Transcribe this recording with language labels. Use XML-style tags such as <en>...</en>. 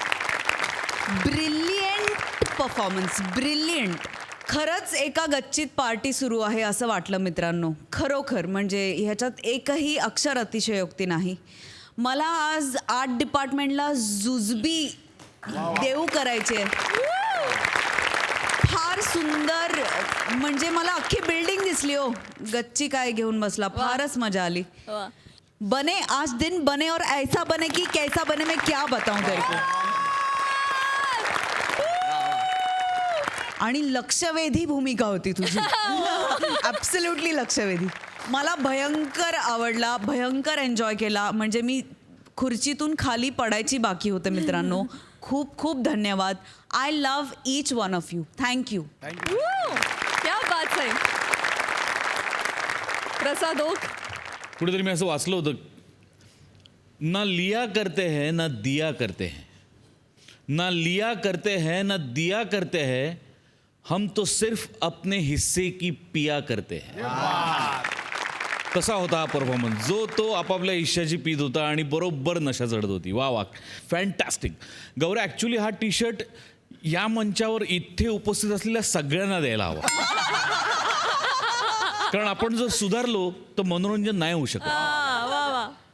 <en>Brilliant performance, brilliant.</en> <mr>खरंच एका गच्चीत party सुरू आहे असं वाटलं मित्रांनो. खरोखर म्हणजे ह्याच्यात एकही अक्षर अतिशयोक्ती नाही. मला आज आर्ट डिपार्टमेंटला जुजबी देऊ करायचे. फार सुंदर. म्हणजे मला अख्खी बिल्डिंग दिसली हो. गच्ची काय घेऊन बसला. फारच मजा आली. वा.</mr> <hi>बने आज दिन बने और ऐसा बने कि कैसा बने मैं क्या बताऊं तेरे को.</hi> <mr>आणि लक्षवेधी भूमिका होती तुझी. ॲब्सोल्युटली लक्षवेधी. मला भयंकर आवडला. भयंकर एन्जॉय केला. म्हणजे मी खुर्चीतून खाली पडायची बाकी होते मित्रांनो. खूप खूप धन्यवाद.</mr> <en>I love each one of you. Thank you.</en> <mr>क्या बात आहे. प्रसाद ओक. कुठेतरी मी असं वाचलं होतं,</mr> <hi>ना लिया करते हैं ना दिया करते हैं, ना लिया करते हैं ना दिया करते हैं, हम तो सिर्फ अपने हिस्से की पिया करते हैं.</hi> <mr>तसा होता हा परफॉर्मन्स, जो तो आपापल्या इच्छाची पीत होता आणि बरोबर नशा चढत होती. वा वा, फॅन्टॅस्टिक. गौऱ्या, ॲक्च्युली हा टी शर्ट या मंचावर इथे उपस्थित असलेल्या सगळ्यांना द्यायला हवा. कारण आपण जर सुधारलो तर मनोरंजन नाही होऊ शकत.</mr>